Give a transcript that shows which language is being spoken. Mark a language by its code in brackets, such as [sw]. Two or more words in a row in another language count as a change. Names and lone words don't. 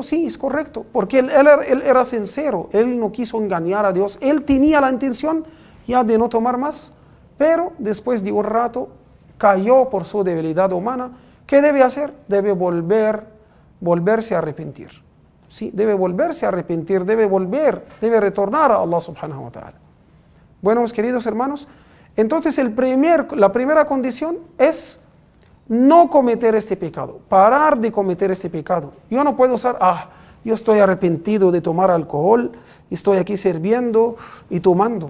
[es] Sí, es correcto, porque él era sincero, él no quiso engañar a Dios, él tenía la intención ya de no tomar más, pero después de un rato cayó por su debilidad humana. ¿Qué debe hacer? Debe volverse a arrepentir. ¿Sí? Debe volverse a arrepentir, debe retornar a Allah [ar] سبحانه وتعالى. [es] Bueno, mis queridos hermanos, entonces la primera condición es no cometer este pecado, parar de cometer este pecado. Yo no puedo yo estoy arrepentido de tomar alcohol, estoy aquí sirviendo y tomando.